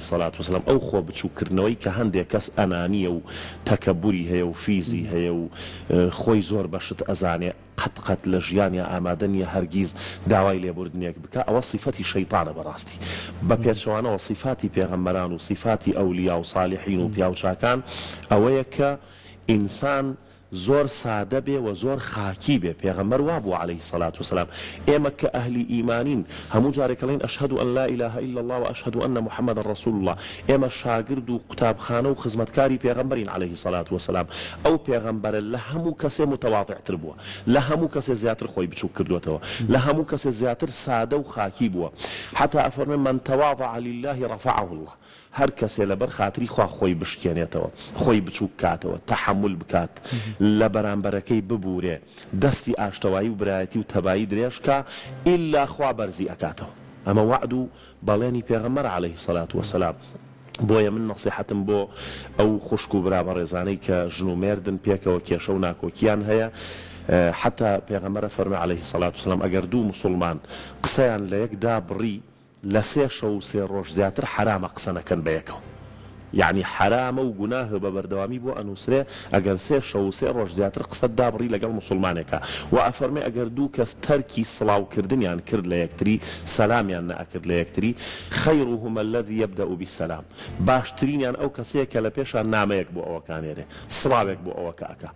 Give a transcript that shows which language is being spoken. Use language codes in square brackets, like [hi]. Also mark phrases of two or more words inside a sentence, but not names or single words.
[ckb] سەڵات وسەلام ئەو خۆ بچووکردنەوەی کە هەندێک کەس ئەنانیە و تەکەبوری هەیە و فیزی هەیە و خۆی زۆر بەشت ئەزانێ قەت لە ژیانیا ئامادە نیە هەرگیز داوای لێبوردنێک بکە ئەوە صیفەتی شەیطانە بەڕاستی بە پێچەوانەوە صیفاتی پێغەمبەران و صیفاتی ئەولیا و ساڵحین و پیاوچاکان ئەوەیە کە ئینسان زۆر سادە بێ و زۆر خاکی بێ. پێغەمبەر وابوو [ar] عليه الصلاة والسلام. [ckb] ئێمە کە ئەهلی ئیمانین هەموو جارێکەڵین [ar] ئەشهد أن لا إله إلا الله وأشهد أن محمد رسول الله. [ckb] ئێمە شاگرد و قوتابخانە و خزمەتکاری پێغەمبەرین [ar] عليه الصلاة والسلام. [ckb] ئەو پێغەمبەرە لە هەموو کەسێ متواضعتر بووە، لە هەموو کەسێ زیاتر خۆی بچوو کردوێتەوە، لە هەموو کەسێ زیاتر سادە و خاکی بووە. حتى ئەفەرمێ [ar] من تواضع لله رفعه الله. [ckb] هەر کەسێ لەبەر خاتری خوا خۆی بشکێنێتەوە، خۆی بچوو بکاتەوە، تەحمل بکات، لە بەرامبەرەکەی ببوورێ، دەستی ئاشتەوایی و برایەتی و تەبایی درێژکە ئیلا خوا بەرزی ئەکاتەوە. ئەمە وعد و بەڵێنی پێغەمبەر [ar] عليه الصلاة والسلام. [ckb] بۆیە من نەسیحەتم بۆ ئەو خوشک و برا بەڕێزانەی کە ژن و مێردن پێکەوە کێشە و ناکۆکیان هەیە، حتا پێغەمبەر فەرمێ [ar] عليه الصلاة والسلام [ckb] ئەگەر دوو مسلمان قسەیان لە یەکدا بڕی لە 3 شەو و 3 ڕۆژ زیاتر حرامە قسە نەکەن بە یەکەوە. يعني حرامە و گوناهە بە بەردەوامی بۆ ئەنووسرێ ئەگەر 3 شەو و 3 ڕۆژ زیاتر قسەت دابڕی لەگەڵ مسلمانێکە. و ئەفەرمێ ئەگەر دوو کەس تەرکی سڵاوکردنیان کرد لە یەکتری، سەلامیان نەئەکرد لە یەکتری، [ar] خەیڕهما الذی یەبدأ بالسەلام، [ckb] باشترینیان ئەو کەسەیە کە لە پێشان نامەیەک بۆ ئەوەکانێرێ، سڵاوێک بۆ ئەوە کاکە.